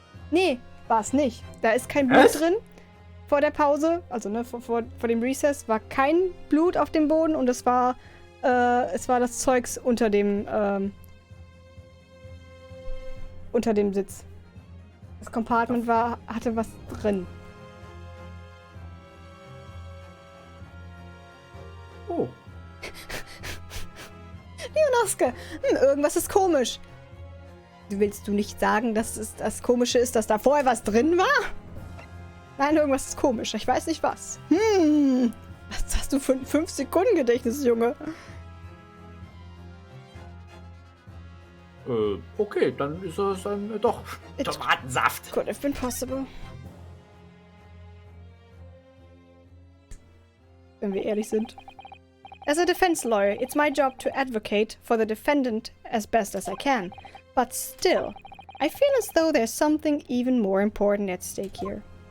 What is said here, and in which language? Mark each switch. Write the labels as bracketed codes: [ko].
[de] Nee, war es nicht. Da ist kein Blut Was? drin. Vor der Pause, also ne, vor dem Recess, war kein Blut auf dem Boden und es war das Zeugs unter dem Sitz. Das Compartment hatte was drin. Oh. Leonoske, irgendwas ist komisch. Willst du nicht sagen, dass es das Komische ist, dass da vorher was drin war? Nein, irgendwas ist komisch. Ich weiß nicht was. Was hast du für ein 5-Sekunden-Gedächtnis, Junge? Okay, dann ist es dann doch Tomatensaft. [en] Could have been possible. [de] Wenn wir ehrlich sind. [en] As a defense lawyer, it's my job to advocate for the defendant as best as I can. But still, I feel as though there's something even more important at stake here.